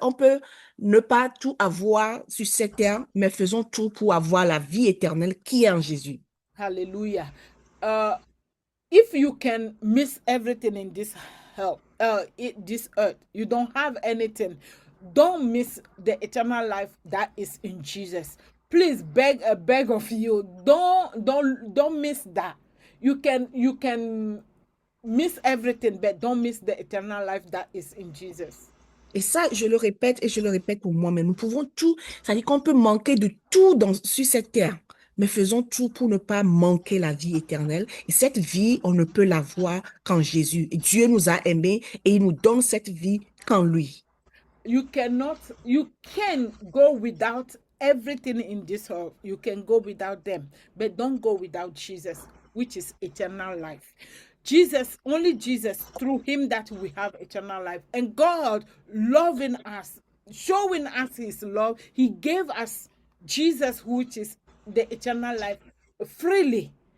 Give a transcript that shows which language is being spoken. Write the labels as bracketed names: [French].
[French] On peut ne pas tout avoir sur cette terre, mais faisons tout pour avoir la vie éternelle qui est en Jésus. Hallelujah. [English] If you can miss everything in this earth, you don't have anything. Don't miss the eternal life that is in Jesus. Please beg of you. Don't miss that. You can miss everything, but don't miss the eternal life that is in Jesus. [French] Et ça, je le répète et je le répète pour moi, mais nous pouvons tout, c'est-à-dire qu'on peut manquer de tout sur cette terre, mais faisons tout pour ne pas manquer la vie éternelle. Et cette vie, on ne peut l'avoir qu'en Jésus. Et Dieu nous a aimés et il nous donne cette vie qu'en lui. [English] You can go without everything in this world. You can go without them, but don't go without Jesus, which is eternal life. Jesus, only Jesus, through Him that we have eternal life. And God loving us, showing us His love, He gave us Jesus, which is the eternal life, freely.